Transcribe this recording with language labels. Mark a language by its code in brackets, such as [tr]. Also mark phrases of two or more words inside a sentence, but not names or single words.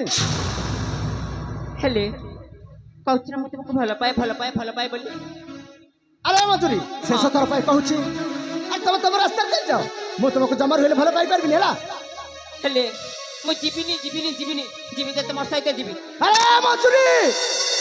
[or] ହେଲେ କହୁଛି ନା ମୁଁ ତୁମକୁ ଭଲ ପାଏ ଭଲ ପାଏ ଭଲ ପାଏ ବୋଲି। ଆରେ ମଞ୍ଜୁରି ଶେଷ ଥର ପାଇ কହୁଛି আর ତମେ ତମ ରାସ୍ତାରେ ଚାଲିଯାଅ ମୁଁ ତମକୁ ଜମାରୁ ହେଲେ ଭଲ ପାଇ ପାରିବିନି ହେଲା ହେଲେ ମୁଁ ଯିବିନି ଯିବିନି ଯିବିନି ଯିବି ତ ତୁମ ସହିତ ଯିବି। ଆରେ ମଞ୍ଜୁରି